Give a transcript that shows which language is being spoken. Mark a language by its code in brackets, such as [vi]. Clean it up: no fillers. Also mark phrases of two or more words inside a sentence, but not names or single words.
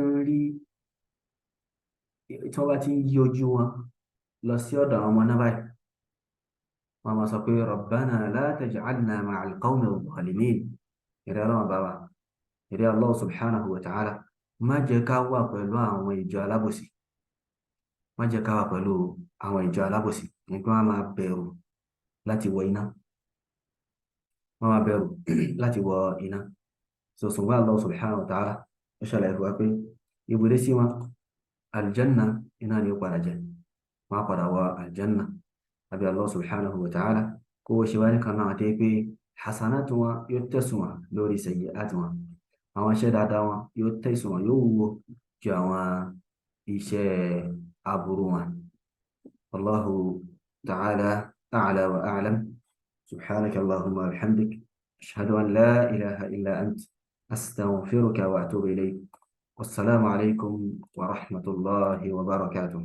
[yo] ti ń yí ojú wọn lọ sí ọ̀dọ̀ àwọn ọmọ náà báyìí wọ́n máa sọ pé [ar] ربنا لا تجعلنا مع القوم الظالمين [yo] ìrẹ́ ọlọ́run bá wa ìrẹ́ [ar] الله سبحانه وتعالى [yo] má jẹ́ ká wà pẹ̀lú àwọn ìjọ alábòsí má jẹ́ ká wà pẹ̀lú àwọn ìjọ alábòsí nígbà wọn máa bẹ̀rù láti wọ iná wọ́n máa bẹ̀rù láti wọ iná so ṣùgbọ́n Allah [ar] سبحانه وتعالى [yo] ó ṣàlàyé fún wa pé ibùdó sí wọn aljanna iná ni ó padà jẹ wọn á padà wọ aljanna àbí [ar] الله سبحانه وتعالى [yo] kó o ṣe wá ní kan náà àti pé hasanatu wọn yóò tẹ̀sùn wọn lórí sayyi'at wọn àwọn iṣẹ́ dáadáa wọn yóò tẹ̀sùn wọn yóò wúwo ju àwọn iṣẹ́ aburú wọn [ar] الله تعالى أعلى وأعلم سبحانك اللهم وبحمدك أشهد أن لا إله إلا أنت أستغفرك وأتوب إليك والسلام عليكم ورحمة الله وبركاته